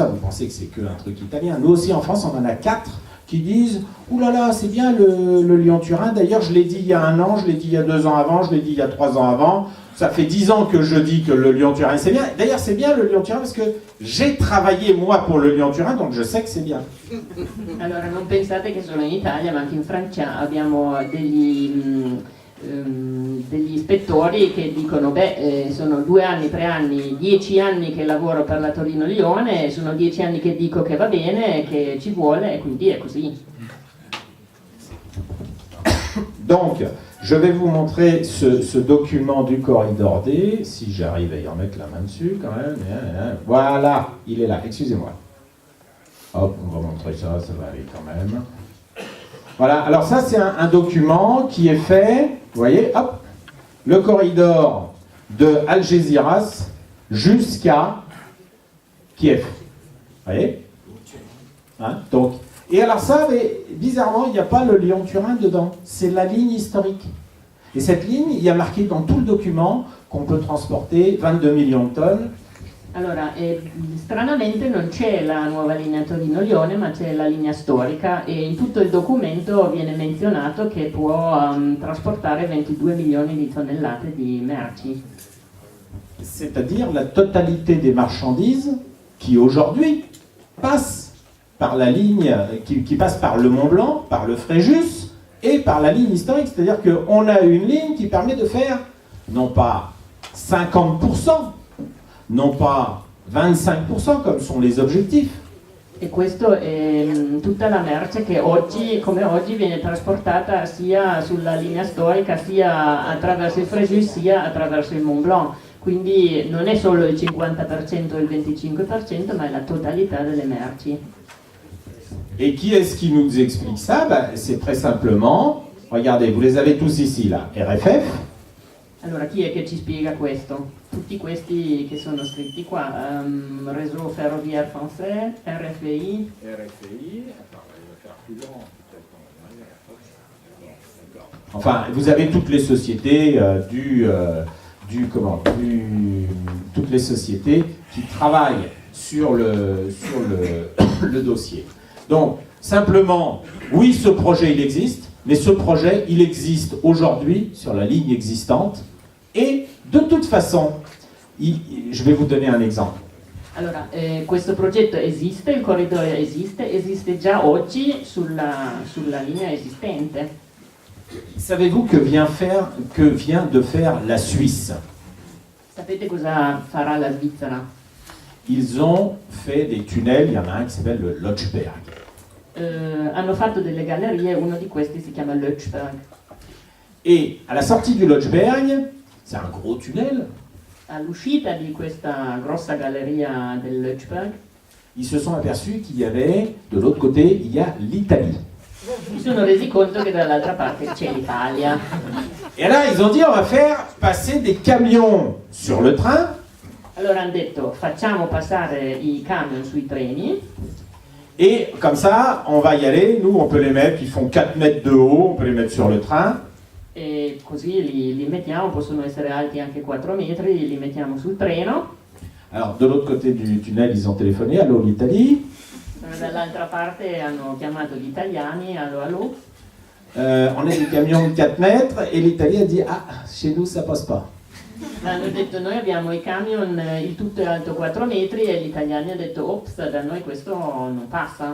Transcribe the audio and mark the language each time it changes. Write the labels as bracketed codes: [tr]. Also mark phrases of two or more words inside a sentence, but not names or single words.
[fr] Vous pensez que c'est qu'un truc italien. Nous aussi, en France, on en a 4 qui disent « Ouh là là, c'est bien le Lyon-Turin. D'ailleurs, je l'ai dit il y a 1 an, je l'ai dit il y a 2 ans avant, je l'ai dit il y a 3 ans avant. Ça fait 10 ans que je dis que le Lyon-Turin, c'est bien. D'ailleurs, c'est bien le Lyon-Turin parce que j'ai travaillé, moi, pour le Lyon-Turin, donc je sais que c'est bien. » [it] Allora, non pensate che solo in Italia, ma anche in Francia abbiamo degli ispettori che dicono sono 2 anni, 3 anni, 10 anni che lavoro per la Torino-Lione, sono 10 anni che dico che va bene, che ci vuole, e quindi è così. [fr] Donc, je vais vous montrer ce document du corridor D, si j'arrive à y remettre la main dessus quand même. Voilà, il est là, excusez-moi. Hop, on va montrer ça, ça va aller quand même. Voilà, alors ça c'est un document qui est fait, vous voyez, hop, le corridor de Algeciras jusqu'à Kiev. Vous voyez, hein, donc, et alors ça, mais bizarrement, il n'y a pas le Lyon-Turin dedans, c'est la ligne historique. Et cette ligne, il y a marqué dans tout le document qu'on peut transporter 22 millions de tonnes. [it] Allora, stranamente non c'è la nuova linea Torino-Lione, ma c'è la linea storica, e in tutto il documento viene menzionato che può trasportare 22 milioni di tonnellate di merci. [fr] C'est-à-dire la totalité des marchandises qui aujourd'hui passent par la ligne, qui passent par le Mont Blanc, par le Fréjus et par la ligne historique. C'est-à-dire qu'on a une ligne qui permet de faire non pas 50%, non pas 25% comme sont les objectifs. [it] E questo è tutta la merce che oggi, come oggi, viene trasportata sia sulla linea storica, sia attraverso il Fréjus, sia attraverso il Mont Blanc. Quindi non è solo il 50% o il 25%, ma è la totalità delle merci. [fr] Et qui est-ce qui nous explique ça? C'est très simplement, regardez, vous les avez tous ici là, RFF. [it] Allora, chi è che ci spiega questo? Tutti questi che sono scritti qua, [fr] Réseau Ferroviaire Français, RFI. Enfin, vous avez toutes les sociétés toutes les sociétés qui travaillent sur le dossier. Donc, simplement, oui, ce projet, il existe, mais ce projet, il existe aujourd'hui sur la ligne existante. Et de toute façon, je vais vous donner un exemple. [it] Allora, questo progetto esiste, il corridoio esiste già oggi sulla linea esistente. [fr] Savez-vous que vient de faire la Suisse? [it] Sapete cosa farà la Svizzera? [fr] Ils ont fait des tunnels, il y en a un qui s'appelle le Lötschberg. [it] Hanno fatto delle gallerie, uno di questi si chiama Lötschberg. [fr] Et à la sortie du Lötschberg, c'est un gros tunnel, [it] All'uscita di questa grossa galleria del Lötschberg [fr] ils se sont aperçus qu'il y avait, de l'autre côté, il y a l'Italie. [it] si sono resi conto che dall'altra parte c'è l'Italia. [fr] Et là, ils ont dit, on va faire passer des camions sur le train, [it] Allora hanno detto facciamo passare i camion sui treni [fr] Et comme ça, on va y aller, nous on peut les mettre, ils font 4 mètres de haut, on peut les mettre sur le train. [it] E così li mettiamo, possono essere alti anche 4 metri, li mettiamo sul treno. [fr] Alors de l'autre côté du tunnel, ils ont téléphoné, allô l'Italie. [it] Dall'altra parte hanno chiamato gli italiani, allo allo. [fr] On a des camions de 4 mètres et l'Italie a dit ah, chez nous ça passe pas. [it] Hanno detto noi abbiamo i camion, il tutto è alto 4 metri e gli italiani hanno detto ops, da noi questo non passa.